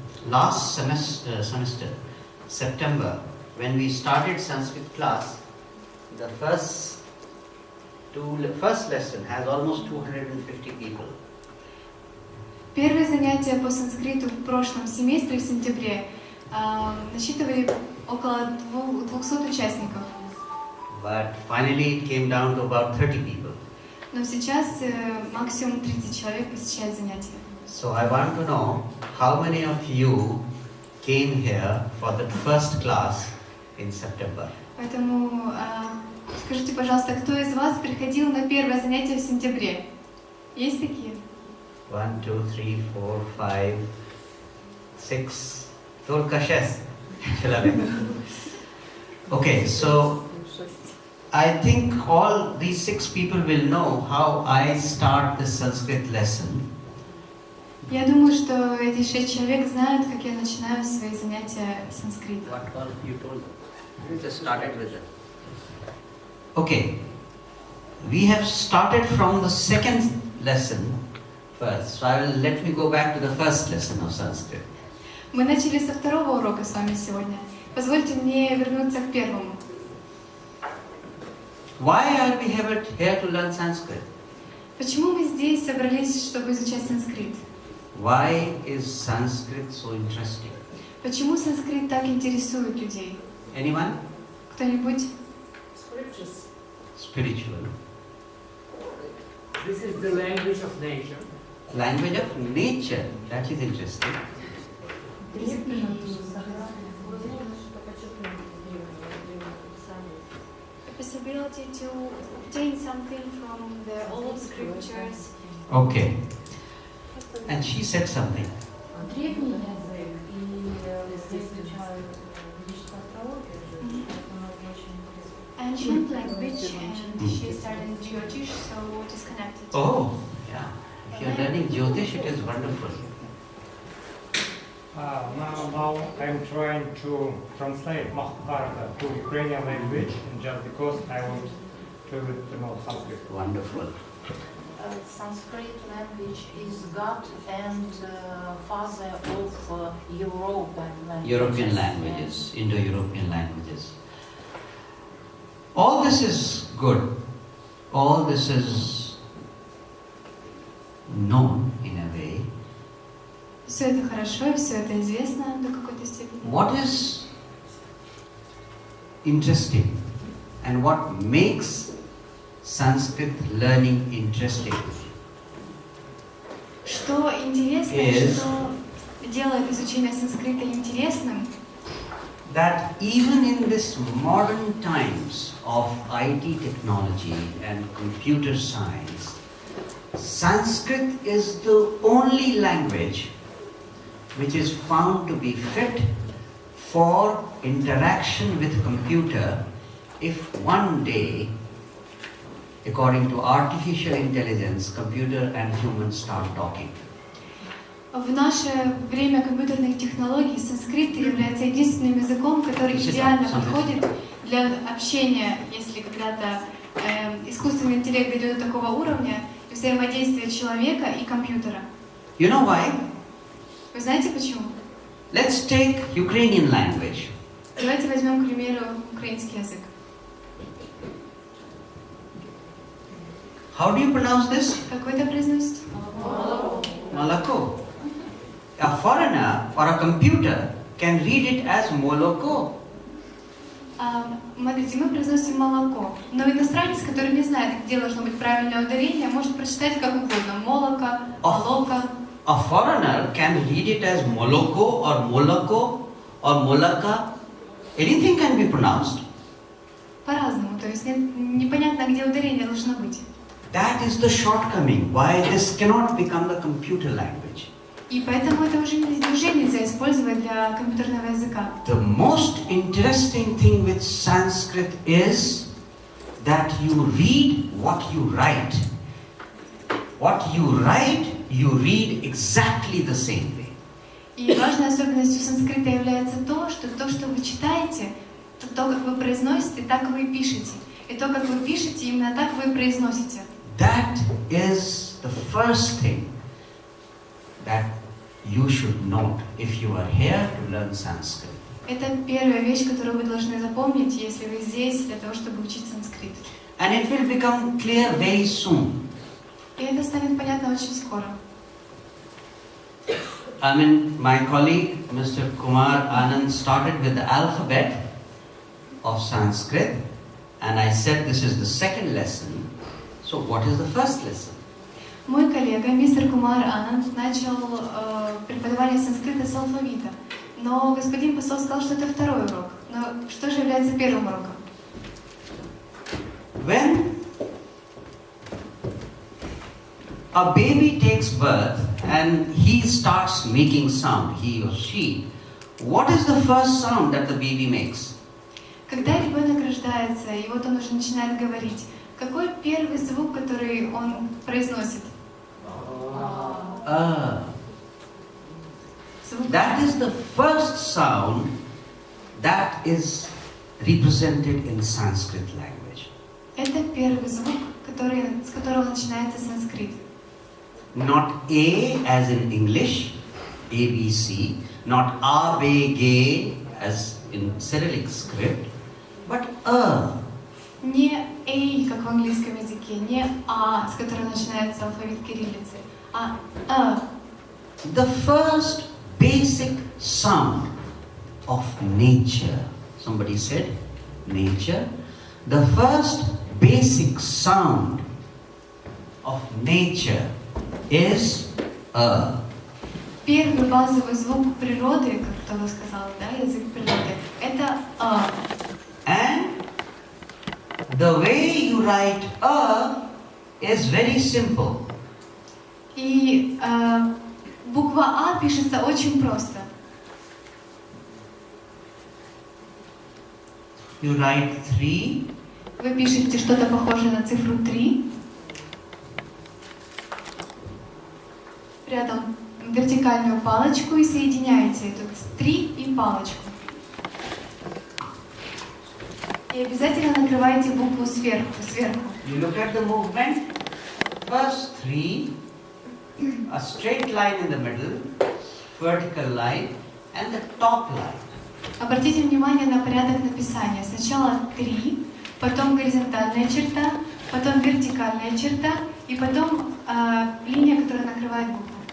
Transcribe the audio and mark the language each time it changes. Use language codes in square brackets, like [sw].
[en] Last semester, September, when we started Sanskrit class, the first First lesson has almost 250 people. [ru] Первые занятия по санскриту в прошлом семестре, в сентябре, насчитывали около 200 участников. [en] But finally it came down to about 30 people. [ru] Но сейчас максимум 30 человек посещают занятия. [en] So I want to know how many of you came here for the first class in September. [ru] Поэтому скажите, пожалуйста, кто из вас приходил на первое занятие в сентябре? Есть такие? [en] 1, 2, 3, 4, 5, 6. [ru] Только 6 человек. [en] Okay, so I think all these 6 people will know how I start the Sanskrit lesson. [ru] Я думаю, что эти 6 человек знают, как я начинаю свои занятия санскрита. [en] What all you told them? You just started with it. Okay, we have started from the second lesson first. So let me go back to the first lesson of Sanskrit. [ru] Мы начали со второго урока с вами сегодня. Позвольте мне вернуться к первому. [en] Why are we here to learn Sanskrit? [ru] Почему мы здесь собрались, чтобы изучать санскрит? [en] Why is Sanskrit so interesting? [ru] Почему санскрит так интересует людей? [en] Anyone? [ru] Кто-нибудь? [en] Scriptures. Spiritual. This is the language of nature. Language of nature. That is interesting. The possibility to obtain something from the old scriptures. Okay. And she said something. [ru] Древний язык, и здесь изучают ведическую астрологию, поэтому это очень интересно. [en] Ancient language, and she studied Jyotish, so it is connected. Oh, yeah. If you are learning Jyotish, it is wonderful. Now I'm trying to translate Mahabharata to Ukrainian language, and just because I want to know Sanskrit. Wonderful. Sanskrit language is God and father of European languages, Indo-European languages. All this is good. All this is known in a way. [ru] Все это хорошо, и все это известно до какой-то степени. [en] What is interesting and what makes Sanskrit learning interesting? [ru] Что интересно, [en] Yes. [ru] что делает изучение санскрита интересным, [en] That even in this modern times of IT technology and computer science, Sanskrit is the only language which is found to be fit for interaction with computer if one day, according to artificial intelligence, computer and humans start talking. [ru] в наше время компьютерных технологий санскрит является единственным языком, который идеально подходит для общения, если когда-то искусственный интеллект дойдет до такого уровня, и взаимодействия человека и компьютера. [en] You know why? [ru] Вы знаете почему? [en] Let's take Ukrainian language. [ru] Давайте возьмем, к примеру, украинский язык. [en] How do you pronounce this? [ru] Как вы это произносите? Молоко. [en] A foreigner or a computer can read it as молоко. [ru] Смотрите, мы произносим молоко, но иностранец, который не знает, где должно быть правильное ударение, может прочитать как угодно. Молоко, молоко. [en] A foreigner can read it as moloko or molako or molaka. Anything can be pronounced. [ru] По-разному, то есть непонятно, где ударение должно быть. [en] That is the shortcoming. Why this cannot become the computer language. [ru] И поэтому это уже нельзя использовать для компьютерного языка. [en] The most interesting thing with Sanskrit is that you read what you write. What you write, you read exactly the same way. [ru] И важной особенностью санскрита является то, что вы читаете, то, как вы произносите, так вы и пишете. И то, как вы пишете, именно так вы и произносите. [en] That is the first thing that you should note if you are here to learn Sanskrit. [ru] Это первая вещь, которую вы должны запомнить, если вы здесь для того, чтобы учить санскрит. [en] And it will become clear very soon. [ru] И это станет понятно очень скоро. [en] I mean, my colleague, Mr. Kumar Anand, started with the alphabet of Sanskrit, and I said this is the second lesson. So what is the first lesson? [ru] Мой коллега, мистер Кумар Ананд, начал преподавание санскрита с алфавита. Но господин посол сказал, что это второй урок. Но что же является первым уроком? [en] When a baby takes birth and he starts making sound, he or she, what is the first sound that the baby makes? [ru] Когда ребенок рождается, и вот он уже начинает говорить, какой первый звук, который он произносит? Звук. [en] That is the first sound that is represented in Sanskrit language. [ru] Это первый звук, с которого начинается санскрит. [en] Not A as in English, ABC, not A, B, G as in Cyrillic script, but A. [ru] Не «эй», как в английском языке, не «а», с которого начинается алфавит кириллицы, а «а». [en] The first basic sound of nature. Somebody said nature. The first basic sound of nature is A. [ru] Первый базовый звук природы, как кто-то сказал, да, язык природы, это «а». [en] And the way you write A is very simple. [ru] И буква «а» пишется очень просто. [en] You write 3, [ru] Вы пишете что-то похожее на цифру 3, рядом вертикальную палочку и соединяете тут 3 и палочку. И обязательно накрывайте букву сверху. [en] you look at the movement. First 3, a straight line in the middle, vertical line, and the top line. [ru] Обратите внимание на порядок написания. Сначала 3, потом горизонтальная черта, потом вертикальная черта и потом линия, которая накрывает букву.